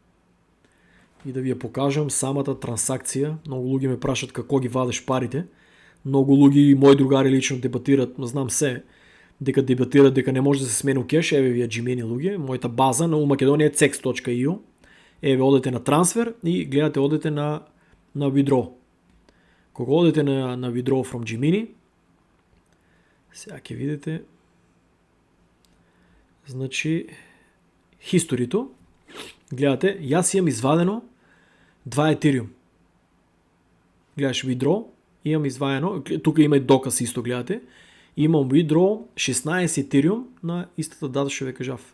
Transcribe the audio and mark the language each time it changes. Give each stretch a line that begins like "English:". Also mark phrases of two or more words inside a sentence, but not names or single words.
Macedonian: И да ви ја покажам самата трансакција. Многу луѓе ме прашат како ги вадиш парите. Многу луѓе и мои другари лично дебатират, знам се, дека дебатират дека не може да се смени кеш, еве вие Gmini луѓе, мојата база на Македонија е cex.eu. Еве одете на трансфер и гледате, одете на withdraw. Кога одете на
English: withdraw from
Macedonian: Gmini, сега ќе видите, значи хисторито, гледате, јас имам извадено 2 Ethereum. Гледаш withdraw, имам извадено, тука има и доказ исто, гледате, имам withdraw 16 Ethereum на истата дата што ве кажав.